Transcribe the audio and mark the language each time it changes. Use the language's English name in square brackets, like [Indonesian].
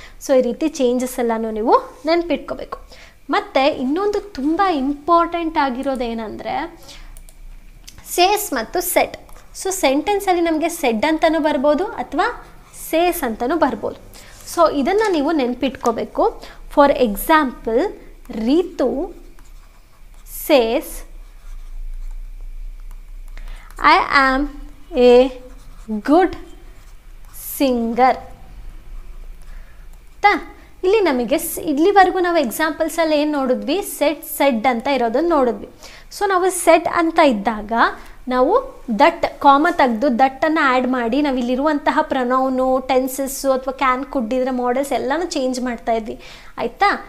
[Kannada] So ಈ ರೀತಿ changes ಎಲ್ಲನೂ ನೀವು ನೆನಪಿಟ್ಕೋಬೇಕು. ಮತ್ತು ಇನ್ನೊಂದು ತುಂಬ ಇಂಪಾರ್ಟೆಂಟ್ ಆಗಿರೋದೇನೆಂದರೆ ಸೇಸ್ ಮತ್ತು ಸೆಟ್. ಸೊ ಸೆಂಟೆನ್ಸಲ್ಲಿ ನಮಗೆ ಸೆಡ್ ಅಂತಲೂ ಬರ್ಬೋದು ಅಥವಾ ಸೇಸ್ ಅಂತಲೂ ಬರ್ಬೋದು. ಸೊ ಇದನ್ನು ನೀವು ನೆನಪಿಟ್ಕೋಬೇಕು. [English] For example, Ritu says, I am a good singer. [Kannada] ಇಲ್ಲಿ ನಮಗೆ ಇಲ್ಲಿವರೆಗೂ ನಾವು ಎಕ್ಸಾಂಪಲ್ಸಲ್ಲಿ ಏನು ನೋಡಿದ್ವಿ, ಸೆಡ್ ಅಂತ ಇರೋದನ್ನು ನೋಡಿದ್ವಿ. ಸೊ ನಾವು ಸೆಡ್ ಅಂತ ಇದ್ದಾಗ ನಾವು ದಟ್ ಕಾಮ ತೆಗೆದು ದಟ್ಟನ್ನು ಆ್ಯಡ್ ಮಾಡಿ ನಾವು ಇಲ್ಲಿರುವಂತಹ ಪ್ರೊನೌನು, ಟೆನ್ಸಸ್ಸು ಅಥವಾ ಕ್ಯಾನ್ ಕುಡ್ಡಿದ್ರೆ ಮಾಡೆಲ್ಸ್ ಎಲ್ಲನೂ ಚೇಂಜ್ ಮಾಡ್ತಾ ಇದ್ವಿ, ಆಯಿತಾ.